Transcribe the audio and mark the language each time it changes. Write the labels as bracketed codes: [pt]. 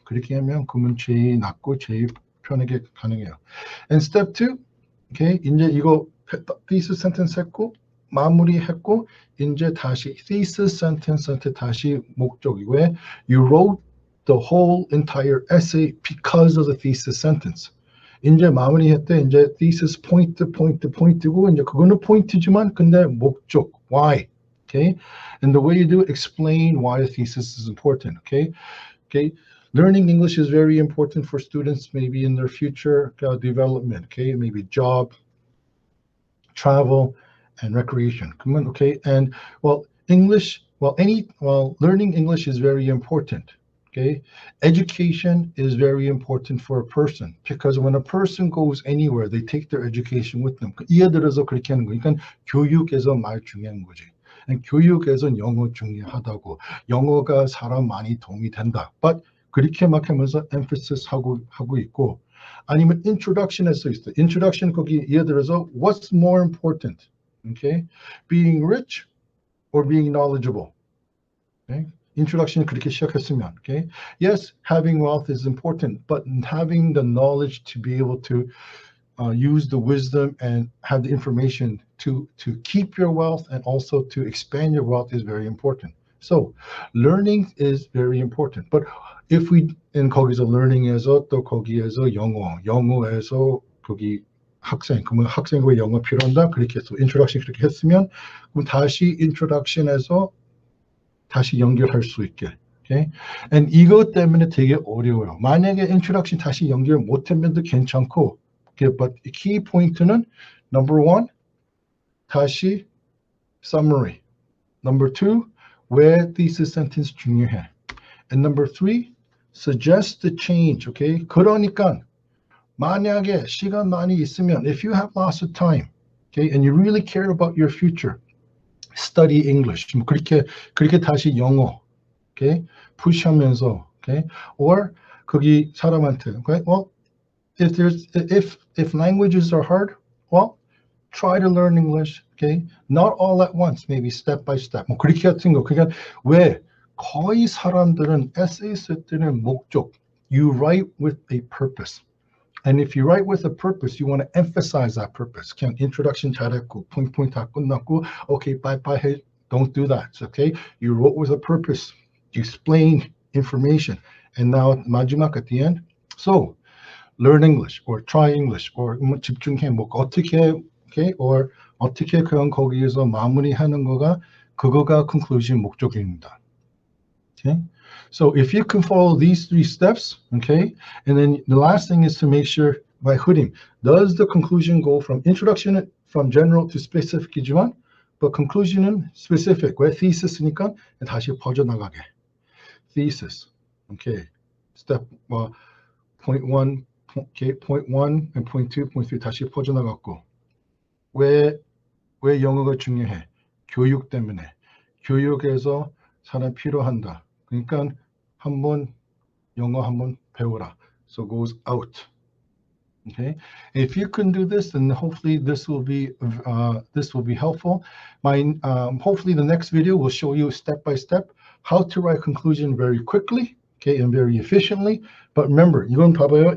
[ko] 그렇게 하면 그러면 제일 낫고 제일 편하게 가능해요. [en] And step 2, okay, [ko] 이제 이거 [en] thesis sentence [ko] 했고 마무리했고 이제 다시 [en] thesis sentence한테 [ko] 다시 목적이 왜 [en] you wrote the whole entire essay because of the thesis sentence. [ko] 이제 마무리했대. 이제 thesis 포인트고 이제 그거는 포인트지만 근데 목적 why. [en] Okay, and the way you do it, explain why the thesis is important. Okay, learning English is very important for students maybe in their future development. Okay, maybe job, travel, and recreation. Come on, okay, and learning English is very important. Okay, education is very important for a person because when a person goes anywhere, they take their education with them. [ko] 예를 들어서 그렇게 하는 거. 그러니까 교육에서 말 중요한 거지. 교육에서는 영어 중요하다고. 영어가 사람 많이 도움이 된다. But 그렇게 막 하면서 emphasis 하고 있고. 아니면 introduction에서 있어. [en] introduction [ko] 거기 예를 들어서 [en] what's more important? Okay, being rich or being knowledgeable? Okay? Introduction [ko] 그렇게 시작했으면, [en] okay? Yes, having wealth is important, but having the knowledge to be able to use the wisdom and have the information to keep your wealth and also to expand your wealth is very important. So learning is very important. But if we [ko] 거기서 learning에서 또 거기에서 영어에서 거기 학생, 그러면 학생 왜 영어 필요한다? 그렇게 해서 introduction 그렇게 했으면 그럼 다시 introduction에서 다시 연결할 수 있게. [en] Okay? [ko] And 이것 때문에 되게 어려워요. [en] 만약에 introduction [ko] 다시 연결 못하면도 괜찮고, [en] okay, but the key point는 number one, 다시 summary. Number two, 왜 thesis sentence 중요해. And number three, suggest the change. Okay? [ko] 그러니까 만약에 시간 많이 있으면, [en] if you have lots of time, okay, and you really care about your future, study English. [ko] 그렇게 다시 영어, [en] okay, 푸시하면서, okay, or [ko] 거기 사람한테, [en] okay, well, if languages are hard, well, try to learn English, okay, not all at once, maybe step by step. [ko] 뭐 그렇게 같은 거. 그러니까 왜 거의 사람들은 에세이 쓸 때는 목적, [en] you write with a purpose. And if you write with a purpose, you want to emphasize that purpose. [ko] 그냥 introduction 잘했고, point 다 끝났고, [en] okay, bye. Don't do that, okay? You wrote with a purpose. You explain information. And now, 마지막 at the end. So, learn English, or try English, or 집중해, [ko] 뭐 어떻게, [en] okay? [ko] Or 어떻게 그런 거기에서 마무리하는 그거가 conclusion 목적입니다. [en] Okay? So if you can follow these three steps, okay, and then the last thing is to make sure by 흐림, does the conclusion go from introduction from general to specific이지만, but conclusion은 specific. [ko] 왜 thesis니까 다시 퍼져나가게. Thesis, okay, step point one, okay, point one and point two, point three 다시 퍼져나갔고, 왜 영어가 중요해? 교육 때문에. 교육에서 사람 필요한다. 그러니까 영어 한번 배워라. [en] So goes out. Okay. If you can do this, then hopefully this will be helpful. Hopefully the next video will show you step by step how to write conclusion very quickly, okay, and very efficiently. But remember, [ko] 이건 봐봐요.